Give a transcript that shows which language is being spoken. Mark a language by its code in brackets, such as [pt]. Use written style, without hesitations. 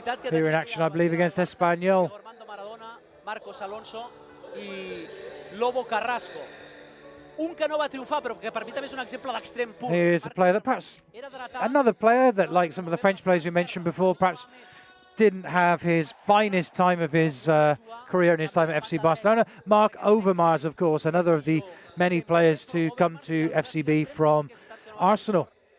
[en] Here in action, I believe, against Espanyol. [ca] Marcos Alonso i Lobo Carrasco. Un que no va triomfar, però que per mi també és un exemple d'extrem pur. [en] Here's a player that perhaps, another player that, like some of the French players we mentioned before, perhaps didn't have his finest time of his career in his time at FC Barcelona. Marc Overmars, of course, another of the many players to come to FCB from Arsenal.